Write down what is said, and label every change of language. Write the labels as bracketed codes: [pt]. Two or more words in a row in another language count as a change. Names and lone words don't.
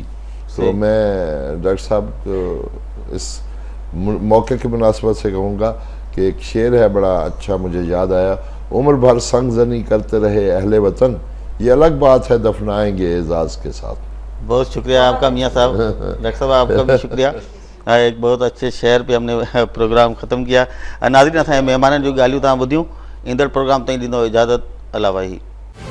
[ur] تو میں ڈاکٹر صاحب اس موقع کی مناسبت سے کہوں گا کہ ایک شعر ہے بڑا اچھا مجھے یاد آیا: عمر بھر سنگ زنی کرتے رہے اہل وطن، یہ الگ بات ہے دفنائیں گے اعزاز کے ساتھ. بہت شکریہ آپ کا میاں صاحب. ڈاکٹر صاحب آپ کا بھی شکریہ. ایک بہت اچھے شعر پہ ہم نے پروگرام ختم کیا. [sd] ناظرین، اساں مہمانن جو ॻाल्हियूं तव्हां ॿुधियूं. ईंदड़ प्रोग्राम ताईं ॾींदो इजाज़त. अला वाही.